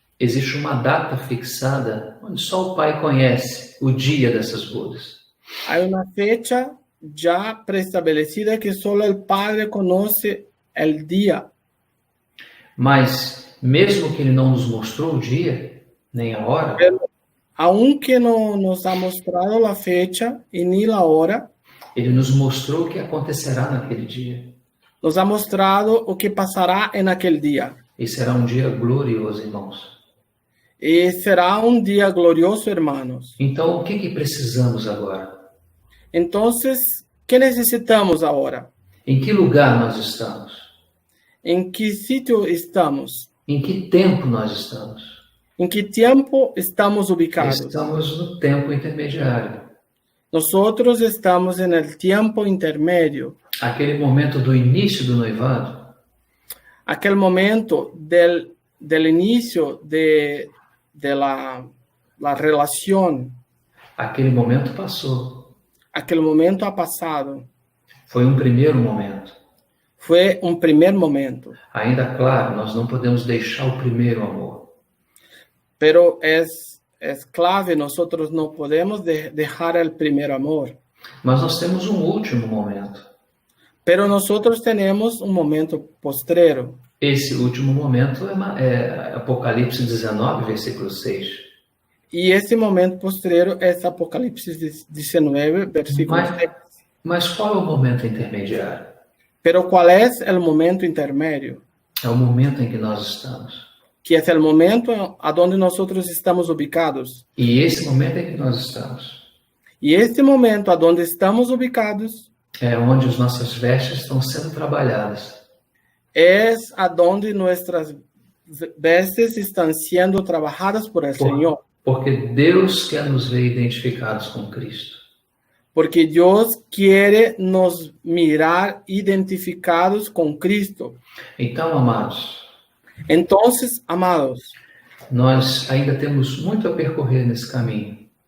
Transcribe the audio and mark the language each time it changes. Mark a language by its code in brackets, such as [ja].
[pt] existe uma data fixada onde só o pai conhece o dia dessas bodas. [es] hay una fecha ya preestablecida que solo el Padre conoce el día. [pt] Mas, mesmo que ele não nos mostrou o dia, nem a hora, [es] Pero aunque no nos ha mostrado la fecha y ni la hora, [pt] ele nos mostrou o que acontecerá naquele dia. [es] nos ha mostrado o que pasará en aquel día. [pt] E será um dia glorioso, irmãos. [es] Y será un día glorioso, hermanos. [pt] Então, o que precisamos agora? [es] Entonces, ¿qué necesitamos ahora? [pt] Em que lugar nós estamos? [es] ¿En qué sitio estamos? [pt] Em que tempo nós estamos? [es] ¿En qué tiempo estamos ubicados? [pt] Estamos no tempo intermediário. [es] Nosotros estamos en el tiempo intermedio, [pt] Aquele momento do início do noivado, [es] aquel momento del inicio de la relación. [pt] aquele momento passou. [es] Aquel momento ha pasado. [pt] Foi um primeiro momento. [es] Fue un primer momento, [pt] Ainda claro, nós não podemos deixar o primeiro amor. [es] pero es clave, nosotros no podemos dejar el primer amor. [pt] Mas nós temos um último momento. [es] Pero nosotros tenemos un momento postrero. [pt] Esse último momento é Apocalipse 19, versículo 6. [es] Y ese momento postrero es Apocalipsis 19, versículo 6. [pt] Mas qual é o momento intermediário? [es] Pero ¿cuál es el momento intermedio? [pt] É o momento em que nós estamos. [es] Que es el momento a donde nosotros estamos ubicados. [pt] E esse momento em que nós estamos [es] Y este momento a donde estamos ubicados [pt] é onde as nossas vestes estão sendo trabalhadas. [es] es a donde nuestras vestes están siendo trabajadas por el Señor. [pt] Porque Deus quer nos ver identificados com Cristo. [es] Porque Dios quiere nos mirar identificados con Cristo. [pt] Então, amados, [es] Entonces, amados, [pt] nós ainda temos muito a percorrer nesse caminho.